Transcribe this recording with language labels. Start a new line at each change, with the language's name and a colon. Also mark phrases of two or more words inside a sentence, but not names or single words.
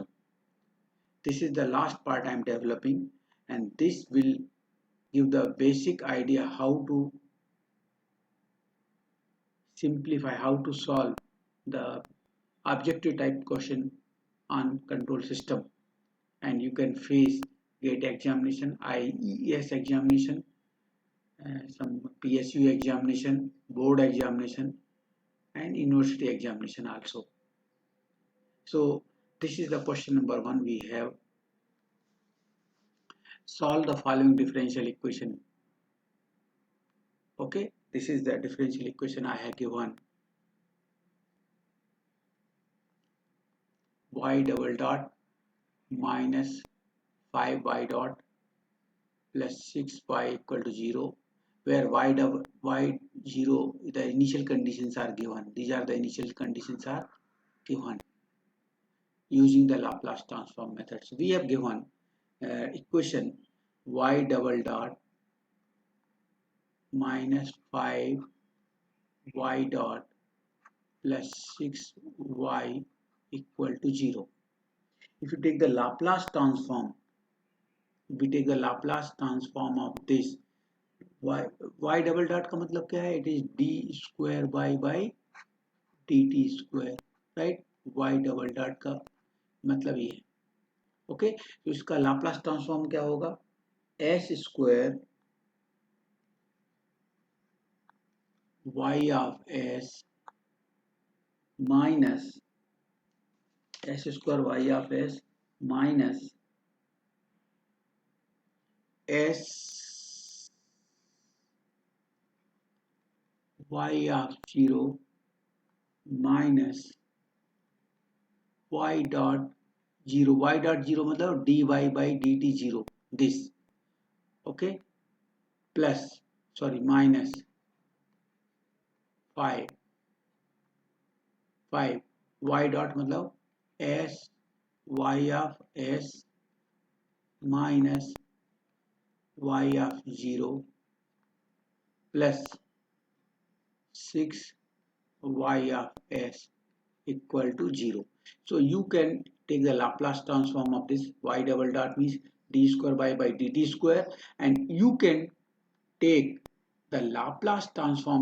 English: This is the last part I am developing, and this will give the basic idea how to simplify, how to solve the objective type question on control system, and you can face GATE examination, IES examination, some PSU examination, board examination and university examination also. So this is the question number 1. We have solve the following differential equation. Okay, this is the differential equation I have given. Y double dot minus 5y dot plus 6y equal to 0, where y0, the initial conditions are given. These are the initial conditions are given using the Laplace transform methods. We have given equation y double dot minus 5y dot plus 6y equal to 0. If you take the Laplace transform, we take the Laplace transform of this y double dot
Hindi: का मतलब क्या है?
English: It is d square y by dt square, right? Y double dot
Hindi: का मतलब ये है. ओके, तो इसका
English: Laplace transform
Hindi: क्या होगा?
English: s square y of s minus s square y of s minus s y of 0 minus y dot 0. Y dot 0 मतलब dy by dt 0. This. Okay. Plus, sorry, minus 5 y dot मतलब s y of s minus y of 0 plus 6 y of s equal to 0. So you can take the Laplace transform of this. Y double dot means d square y by dt square, and you can take the Laplace transform.